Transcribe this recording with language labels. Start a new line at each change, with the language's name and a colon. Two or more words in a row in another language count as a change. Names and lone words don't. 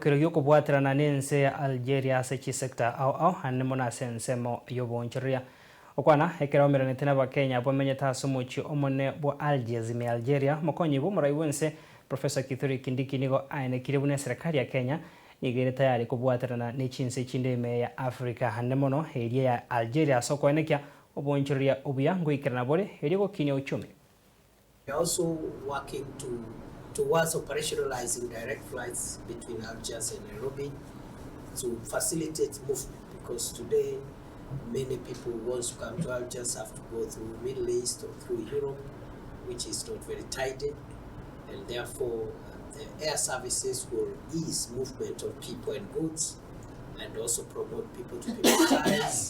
Gusii: Kiryo Kobwaterana nense Algeria sechi sector au hanemona sensemo yobonchiria okwana ekera tena ba Kenya bomenye tasumuchi omone bo Algeria mokonyi bo muraiwense Professor KINDIKI nigo aine kiribune serikali ya Kenya nigere tayari Kobwaterana nechinse chindeme ya Africa hanemono area ya Algeria soko enekia obonchiria obuyango ikerana bore erigo kine uchumi.
English: We are also working towards operationalizing direct flights between Algiers and Nairobi to facilitate movement, because today many people who want to come to Algiers have to go through Middle East or through Europe, which is not very tidy, and therefore the air services will ease movement of people and goods and also promote people-to-people ties.